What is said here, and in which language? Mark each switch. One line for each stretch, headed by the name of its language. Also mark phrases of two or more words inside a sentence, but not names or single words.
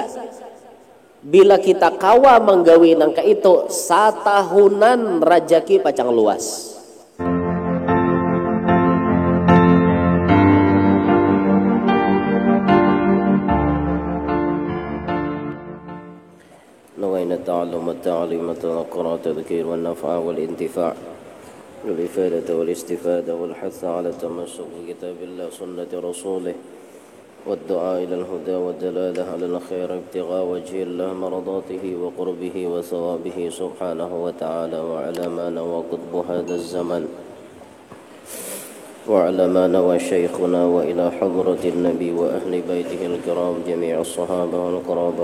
Banjar: Bila kita kawa menggawi nangka itu satahunan rajaki pacang luas.
Arabic: نوينا التعلم التعليم التقرى التذكير والنفع والانتفاع والإفادة والاستفادة والحث على التمسك بكتاب الله سنة رسوله والدعاء إلى الهدى والدلالة على الخير ابتغاء وجه الله مرضاته وقربه وثوابه سبحانه وتعالى وعلى ما نوى قطب هذا الزمن وعلى ما نوى شيخنا وإلى حضرة النبي وأهل بيته الكرام جميع الصحابة والقرابة